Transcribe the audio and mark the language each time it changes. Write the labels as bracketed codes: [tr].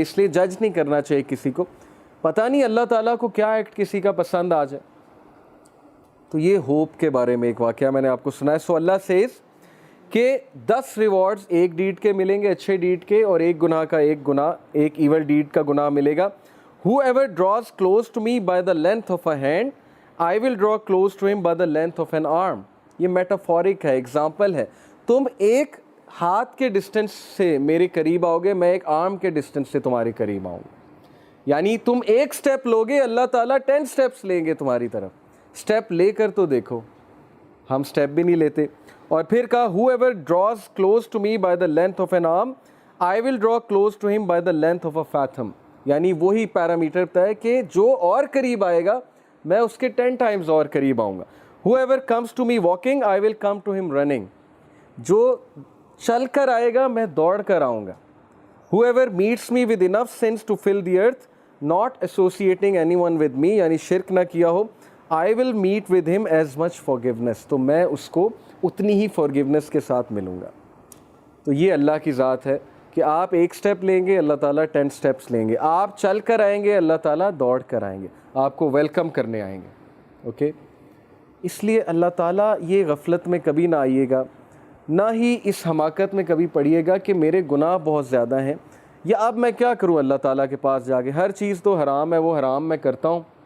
[ur] اس لیے جج نہیں کرنا چاہیے کسی کو, پتہ نہیں اللہ تعالیٰ کو کیا ایکٹ کسی کا پسند آ جائے. تو یہ ہوپ کے بارے میں ایک واقعہ میں نے آپ کو سنایا. سو اللہ سیز کہ 10 ریوارڈز ایک ڈیڈ کے ملیں گے, اچھے ڈیڈ کے, اور ایک گناہ کا ایک ایول ڈیڈ کا گناہ ملے گا. [en] Whoever draws close to me by the length of a hand, I will draw close to him by the length of an arm. [ur] یہ میٹافورک ہے, ایگزامپل ہے. تم ایک ہاتھ کے ڈسٹنس سے میرے قریب آؤ گے, میں ایک آرم کے ڈسٹنس سے تمہارے قریب آؤں گا. یعنی تم ایک سٹیپ لوگے, اللہ تعالیٰ 10 سٹیپس لیں گے تمہاری طرف. سٹیپ لے کر تو دیکھو, ہم سٹیپ بھی نہیں لیتے. اور پھر کہا [en] whoever draws close to me by the length of an arm, I will draw close to him by the length of a fathom. [ur] یعنی وہی پیرامیٹر طے کہ جو اور قریب آئے گا میں اس کے 10 ٹائمز اور قریب آؤں گا. [en] Whoever comes to me walking, I will come to him running. [ur] جو چل کر آئے گا میں دوڑ کر آؤں گا. [en] Whoever meets me with enough sins to fill the earth, not associating anyone with me, [ur] یعنی شرک نہ کیا ہو, [en] I will meet with him as much forgiveness. [ur] تو میں اس کو اتنی ہی forgiveness کے ساتھ ملوں گا. تو یہ اللہ کی ذات ہے کہ آپ ایک سٹیپ لیں گے, اللہ تعالیٰ 10 سٹیپس لیں گے. آپ چل کر آئیں گے, اللہ تعالیٰ دوڑ کر آئیں گے, آپ کو ویلکم کرنے آئیں گے. اوکے, اس لیے اللہ تعالیٰ یہ غفلت میں کبھی نہ آئیے گا, نہ ہی اس حماقت میں کبھی پڑھیے گا کہ میرے گناہ بہت زیادہ ہیں, یا اب میں کیا کروں اللہ تعالیٰ کے پاس جا کے, ہر چیز تو حرام ہے, وہ حرام میں کرتا ہوں.